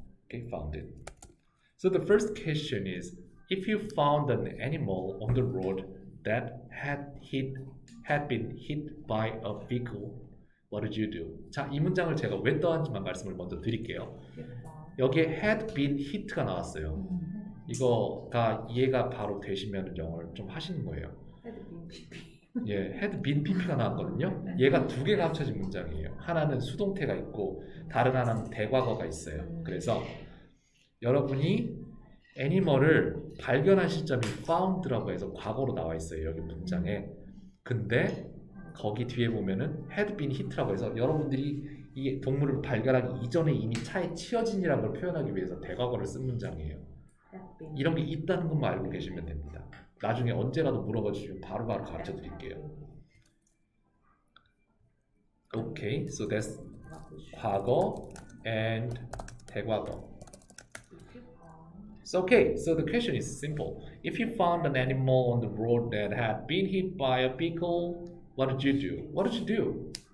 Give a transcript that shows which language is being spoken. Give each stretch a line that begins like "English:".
English: Okay, found it. So the first question is, if you found an animal on the road that had been hit by a vehicle, what would you do?
Korean: 자, 이 문장을 제가 왜 떠왔는지만 말씀을 먼저 드릴게요. 여기에 had been hit가 나왔어요. 이거가 이해가 바로 되시면 영어를 좀 하시는 거예요. 예, had been pp가 나왔거든요. 얘가 두 개가 합쳐진 문장이에요. 하나는 수동태가 있고 다른 하나는 대과거가 있어요. 그래서 여러분이 애니멀을 발견한 시점이 found라고 해서 과거로 나와 있어요. 여기 문장에. 근데 거기 뒤에 보면은
English: had been hit
Korean: 라고 해서 여러분들이 이 동물을 발견하기 이전에 이미 차에 치여진이라는 걸 표현하기 위해서 대과거를 쓴 문장이에요. 이런 게 있다는 것만 알고 계시면 됩니다. 나중에 언제라도 물어봐 주시면 바로바로 가르쳐 드릴게요.
English: Okay, so that's 과거 and 대과거. So okay, so the question is simple. If you found an animal on the road that had been hit by a vehicle, what did you do? What did you do?